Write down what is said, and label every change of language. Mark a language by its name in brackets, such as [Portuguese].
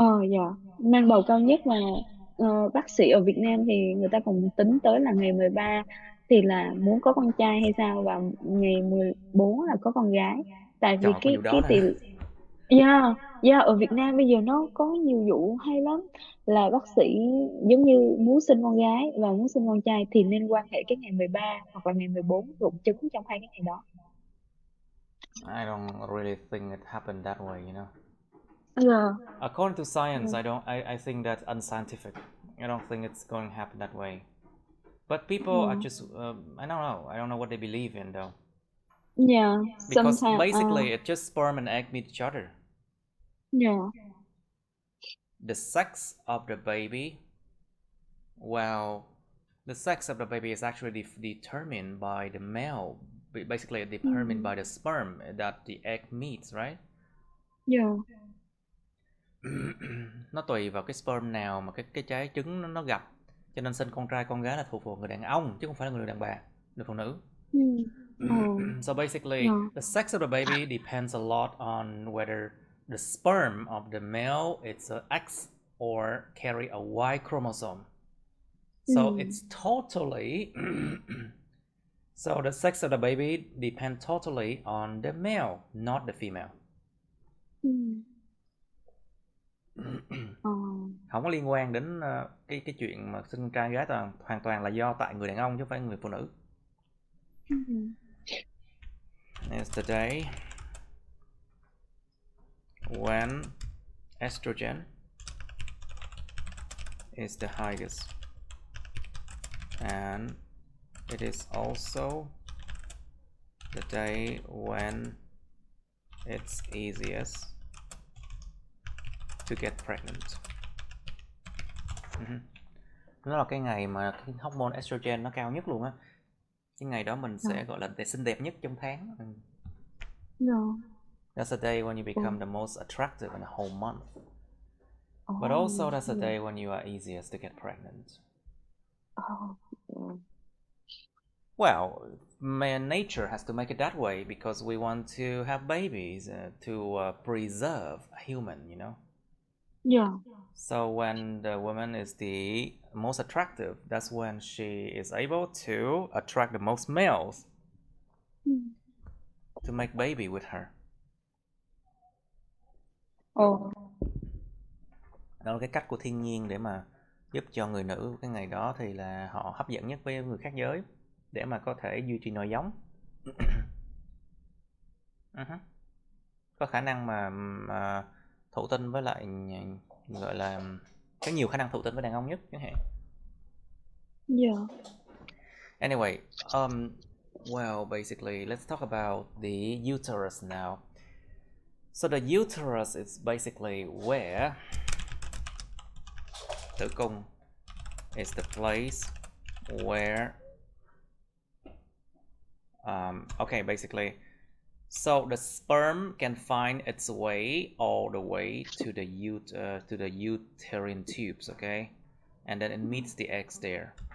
[Vietnamese] Dạ, mang bầu cao nhất. Và bác sĩ ở Việt Nam thì người ta còn tính tới là ngày 13 thì là muốn có con trai hay sao, và ngày 14 là có con gái. Tại vì Trời, có vụ đó cái đó tỷ hả? yeah, yeah, ở Việt Nam bây giờ nó có nhiều vụ hay lắm, là bác sĩ giống như muốn sinh con gái và muốn sinh con trai thì nên quan hệ cái ngày 13 hoặc là ngày 14 rụng trứng trong hai cái ngày đó. [English] I don't really think it happened that way, you know. [Vietnamese] Dạ. [English] According to science, [Vietnamese] Ừ. [English] I think that's unscientific. I don't think it's going to happen that way. But people are [Vietnamese] Ừ. [English] just, I don't know. I don't know what they believe in though. Yeah, Because sometimes basically it's just sperm and egg meet each other. yeah. The sex of the baby, well, the sex of the baby is actually determined by the male, basically [Vietnamese] Ừ. [English] determined by the sperm that the egg meets, right? Yeah. [Vietnamese] Nó tùy vào cái sperm nào mà cái trái trứng nó gặp, cho nên sinh con trai con gái là thuộc về người đàn ông chứ không phải là người đàn bà, người phụ nữ. Ừ. Ờ. [English] So basically Yeah. the sex of the baby depends a lot on whether the sperm of the male it's a X or carry a Y chromosome. [Vietnamese] Ừ. [English] So it's totally so the sex of the baby depends totally on the male, not the female. [Vietnamese] Ừ. Ờ. Không có liên quan đến cái chuyện mà sinh trai gái, hoàn toàn là do tại người đàn ông chứ không phải người phụ nữ. Ừ. [English] It's the day when estrogen is the highest, and it is also the day when it's easiest to get pregnant. [Vietnamese] Nó là cái ngày mà cái hormone estrogen nó cao nhất luôn á. Cái ngày đó mình Dạ. sẽ gọi là xinh đẹp nhất trong tháng. Dạ. [English] That's the day when you [Vietnamese] Ồ. [English] become the most attractive in the whole month. But [Vietnamese] Ồ. [English] also that's the [Vietnamese] Dạ. [English] day when you are easiest to get pregnant. [Vietnamese] Ồ. Dạ. [English] Well, man, nature has to make it that way because we want to have babies to preserve a human, you know. [Vietnamese] Dạ. [English] So when the woman is the most attractive, that's when she is able to attract the most males [Vietnamese] Ừ. [English] to make baby with her. [Vietnamese] Ồ. Đó là cái cách của thiên nhiên để mà giúp cho người nữ cái ngày đó thì là họ hấp dẫn nhất với người khác giới để mà có thể duy trì nòi giống. Có khả năng mà thụ tinh với lại gọi là có nhiều khả năng thụ tinh với đàn ông nhất chẳng hạn. Dạ. [English] Anyway, well, basically, let's talk about the uterus now. So the uterus is basically where tử cung is the place where okay, basically, so the sperm can find its way all the way to the uterine tubes, okay, and then it meets the eggs there.